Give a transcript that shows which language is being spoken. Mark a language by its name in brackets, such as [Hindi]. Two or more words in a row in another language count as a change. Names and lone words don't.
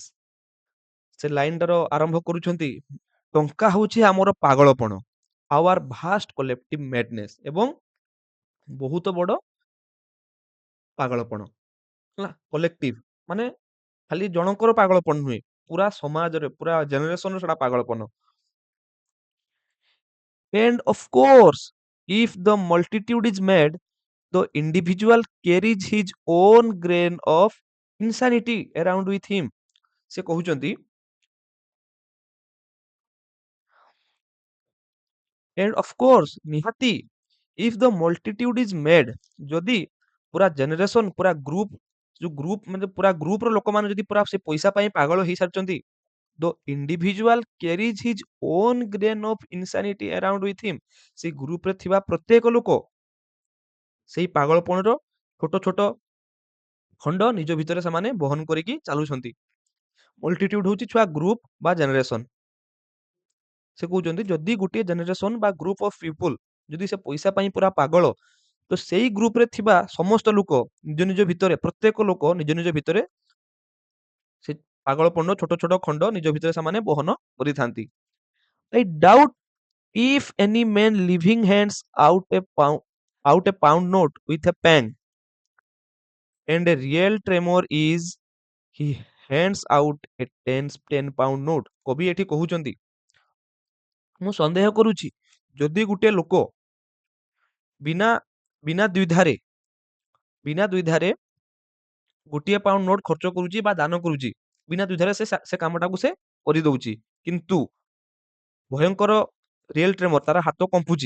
[Odia] ସେ ଲାଇନଟାର ଆରମ୍ଭ କରୁଛନ୍ତି, ଟଙ୍କା ହଉଛି ଆମର ପାଗଳପଣ, [English] our vast collective madness, [Odia] ଏବଂ ବହୁତ ବଡ ପାଗଳପଣ ହେଲା। କଲେକ୍ଟିଭ ମାନେ ଖାଲି ଜଣଙ୍କର ପାଗଳପଣ ନୁହେଁ, ପୁରା ସମାଜରେ, ପୁରା ଜେନେରେସନର ସେଟା ପାଗଳପଣ। [English] And of course, if the multitude is mad, the individual carries his own grain of insanity around with him। [Odia] ସେ କହୁଛନ୍ତି, [English] and of course, ନିହାତି, if the multitude is mad, [Odia] ଯଦି ପୁରା ଜେନେରେସନ, ପୁରା ଗ୍ରୁପ, ଯୋଉ ଗ୍ରୁପ ମାନେ ପୁରା ଗ୍ରୁପର ଲୋକମାନେ ଯଦି ପୁରା ସେ ପଇସା ପାଇଁ ପାଗଳ ହେଇସାରିଛନ୍ତି, [English] the individual carries his own grain of insanity around with him। [Odia] ସେଇ ଗ୍ରୁପରେ ଥିବା ପ୍ରତ୍ୟେକ ଲୋକ ସେଇ ପାଗଳପଣର ଛୋଟ ଛୋଟ ଖଣ୍ଡ ନିଜ ଭିତରେ ସେମାନେ ବହନ କରିକି ଚାଲୁଛନ୍ତି। ମଲ୍ଟିଟ୍ୟୁଡ ହଉଛି ଛୁଆ ଗ୍ରୁପ ବା ଜେନେରେସନ। ସେ କହୁଛନ୍ତି ଯଦି ଗୋଟିଏ ଜେନେରେସନ ବା [English] group of people [Odia] ଯଦି ସେ ପଇସା ପାଇଁ ପୁରା ପାଗଳ, ତ ସେଇ ଗ୍ରୁପରେ ଥିବା ସମସ୍ତ ଲୋକ ନିଜ ନିଜ ଭିତରେ, ପ୍ରତ୍ୟେକ ଲୋକ ନିଜ ନିଜ ଭିତରେ ସେ ପାଗଳପଣର ଛୋଟ ଛୋଟ ଖଣ୍ଡ ନିଜ ଭିତରେ ସେମାନେ ବହନ କରିଥାନ୍ତି। [English] I doubt if any man living hands out a pound note with a pang, and a real tremor is he hands out a 10 pound note। [Odia] କବି ଏଠି କହୁଛନ୍ତି, ମୁଁ ସନ୍ଦେହ କରୁଛି ଯଦି ଗୋଟିଏ ଲୋକ ବିନା ବିନା ଦ୍ୱିଧାରେ ବିନା ଦ୍ୱିଧାରେ ଗୋଟିଏ [English] pound note [Odia] ଖର୍ଚ୍ଚ କରୁଛି ବା ଦାନ କରୁଛି, ବିନା ଦ୍ୱିଧାରେ ସେ କାମଟାକୁ ସେ କରିଦଉଛି, କିନ୍ତୁ ଭୟଙ୍କର [English] real tremor, [Odia] ତାର ହାତ କମ୍ପୁଛି।